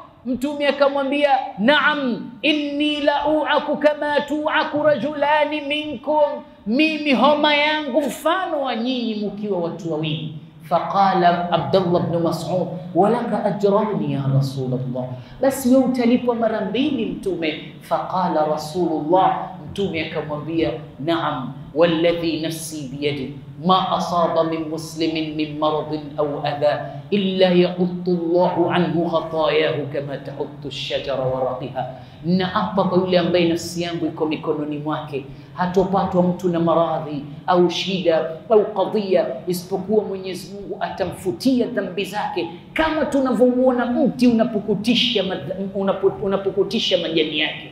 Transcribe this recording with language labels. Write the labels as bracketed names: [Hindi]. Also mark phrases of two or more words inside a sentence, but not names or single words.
[Swahili] Mtume akamwambia, naam, [Arabic] إني لأوعك كما يوعك رجلان منكم, [Swahili] mimi homa yangu mfano wa nyinyi mkiwa watu wawili. [Arabic] فقال عبد الله بن مسعود ولك أجران يا رسول الله, [Swahili] basi wewe utalipwa mara mbili Mtume. [Arabic] فقال رسول الله, [Swahili] Mtume akamwambia, [Arabic] نعم والذي نفسي بيده ما أصاب من مسلم من مرض أو أذى إلا يحط الله عنه خطاياه كما تحط الشجرة ورقها. [Swahili] Na apa kwa yule ambaye nafsi yangu iko mikononi mwake, hatopatwa mtu na maradhi au shida au kadhia, isipokuwa Mwenyezi Mungu atamfutia dhambi zake, kama tunavyomuona mti unapokutisha majani yake.